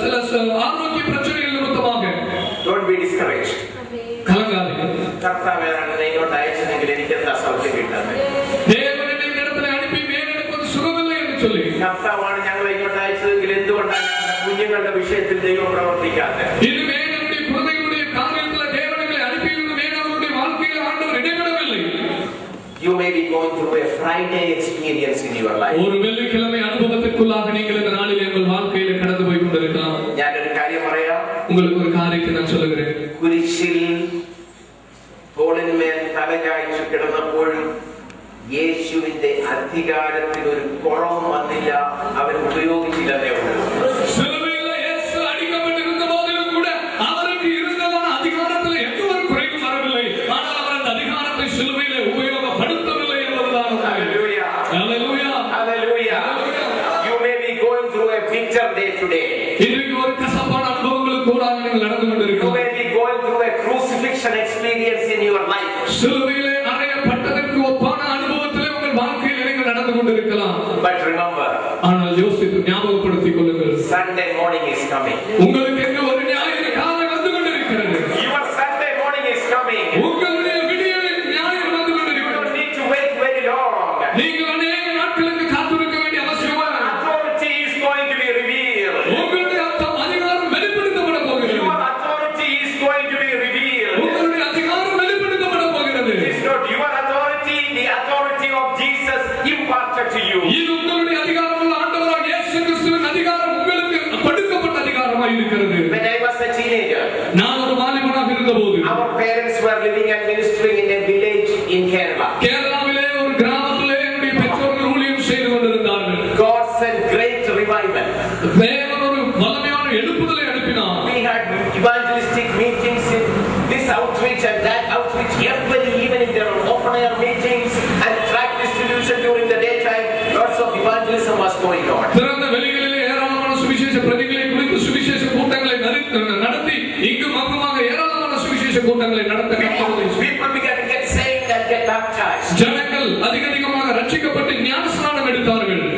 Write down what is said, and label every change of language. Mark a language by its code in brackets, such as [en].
[ta] சில ஆரோக்கிய பிரச்சனைகள் நிமித்தமாக. [en] Don't be discouraged. [ta] கலங்காதீர்கள். [ml] കർത്താവേ അങ്ങ് ഇങ്ങോട്ട് അയച്ചെങ്കിൽ എനിക്ക് എന്താ സൗഖ്യം കിട്ടാതെ. [ta] தேவன் என்னை இந்த இடத்துல அனுப்பி எனக்கு ஒரு சுகமில்லை என்று சொல்லி, [ml] കർത്താവാണ് ഞങ്ങളെ ഇങ്ങോട്ട് അയച്ചതെങ്കിൽ എന്തുകൊണ്ടാണ് കുഞ്ഞുങ്ങളുടെ വിഷയത്തിൽ ദൈവം പ്രവർത്തിക്കാതെ? [ta] இதுவே நம்முடைய குழந்தைகளுடைய காரியத்தில் தேவனை அனுப்பியிருந்துமே நம்முடைய வாழ்க்கையில் ஆண்டவர் இடைவிடவில்லை. [en] You may be going through a Friday experience in your life. [ta] ஒரு வெள்ளிக்கிழமை அனுபவத்திற்குள்ளாக நீங்கள் இந்த நாளில் உங்கள் வாழ்க்கையில கடந்து போய் கொண்டிருக்கலாம். [ml] ഞാൻ ഒരു കാര്യം പറയാം. [ta] உங்களுக்கு ஒரு காரியத்தை நான் சொல்லுகிறேன். [ml] കുരിശിൽ തോളിന്മേൽ തലചായ്ച്ചു കിടന്നപ്പോഴും യേശുവിന്റെ അധികാരത്തിന് ഒരു കുറവും വന്നില്ല. അവൻ ഉപയോഗിച്ചില്ലേ ഉള്ളൂ. [ta] சிலுவையில் இயேசு அடிக்கப்பட்டிருந்த போதிலும் கூட அவருக்கு இருந்ததான அதிகாரத்தில் எந்த ஒரு குறைவும் வரவில்லை. ஆனால் அவர் அந்த அதிகாரத்தை சிலுவையில் உபயோகப்படுத்தவில்லை என்பதுதான் உண்மை. [en] Hallelujah. Hallelujah. Hallelujah. You may be going through a bitter day today. [ta] இன்றைக்கு ஒரு கசப்பான அனுபவங்களுக்கு கூட நீங்கள் நடந்து [en] You [ta] கொண்டிருக்கிறீர்கள். [en] may be going through a crucifixion experience in your life. [ta] சிலுவையிலே அறையப்பட்டதற்கு ஒப்பான அனுபவத்திலே உங்கள் வாழ்க்கையில் நீங்கள் நடந்து கொண்டிருக்கலாம். [en] But remember, [ta] ஆனால் யோசித்து ஞாபகப்படுத்திக் கொள்ளுங்கள். [en] Sunday morning is coming. [ta] உங்களுக்கு எங்க ஒரு ஞாயிறு காலை வந்து கொண்டிருக்கிறது. [en] Your Sunday morning is coming. [ta] உங்களுடைய விடியலின் ஞாயிறு வந்து [en] You [ta] கொண்டிருக்கிறது. [en] don't need to wait very long. [ta] நீங்கள் அநேக நாட்களுக்கு காத்திருக்க வேண்டிய அவசியம் [en] Your authority is going to be revealed. [ta] உங்களுடைய அதிகாரம் வெளிப்படுத்தப்பட போகிறது. [en] Your authority is going to be revealed. [ta] உங்களுடைய அதிகாரம் வெளிப்படுத்தப்பட போகிறது. [en] It's not your authority, the authority of Jesus imparted to you. [ta] இது உங்களுடைய அதிகாரமுள்ள ஆண்டவராகிய இயேசு கிறிஸ்துவின் அதிகாரம் உங்களுக்கு கொடுக்கப்பட்ட அதிகாரமாய் இருக்கிறது. [en] When I was a teenager, [ta] நான் ஒரு வாலிபனாக இருந்தபோது [en] our parents were living and ministering in a village in Kerala. [ta] கேரளாவிலே ஒரு கிராமத்திலே என்னுடைய பெற்றோர்கள் ஊழியம் செய்து கொண்டிருந்தார்கள். [en] God sent great revival. [ta] தேவன் ஒரு வல்லமையான எழுப்புதலை அனுப்பினார். [en] We had evangelistic meetings in this outreach and that outreach. Every evening there were open air meetings and tract distribution during the daytime. Lots of evangelism was going on. [ta] திறந்த வெளிகளிலே ஏராளமான சுவிசேஷ பிரதிகளை குறித்து சுவிசேஷ கூட்டங்களை நடத்தி இங்கு மகமாக ஏராளமான சுவிசேஷ கூட்டங்களை நடத்த [en] People began to get saved and get baptized. [ta] ஜனங்கள் அதிகமாக ரட்சிக்கப்பட்டு ஞானஸ்நானம் எடுத்தார்கள்.